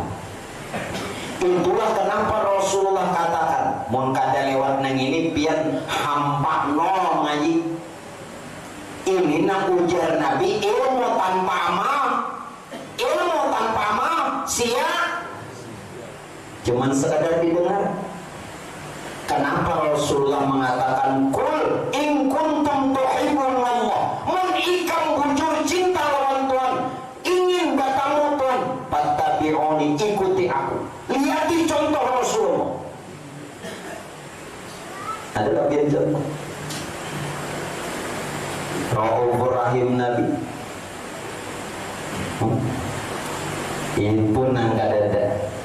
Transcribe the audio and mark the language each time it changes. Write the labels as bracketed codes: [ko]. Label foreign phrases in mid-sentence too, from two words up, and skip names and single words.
[bjn] Itulah kenapa Rasulullah katakan, mun kada lewat nang ini pian hampa no ngaji. Ini nang ujar Nabi, [id] ilmu tanpa amal. Ilmu tanpa amal sia, cuman sekadar didengar. Kenapa Rasulullah mengatakan [ar] kul in kuntum tuhibbunallah, [bjn] mun ikam bujur cinta lawan Tuhan, [id] ingin bertemu Tuhan, fattabi'uni, ikuti aku. Lihat contoh Rasulullah. Adalah biar contoh Raufur Rahim Nabi. Ini pun nggak ada.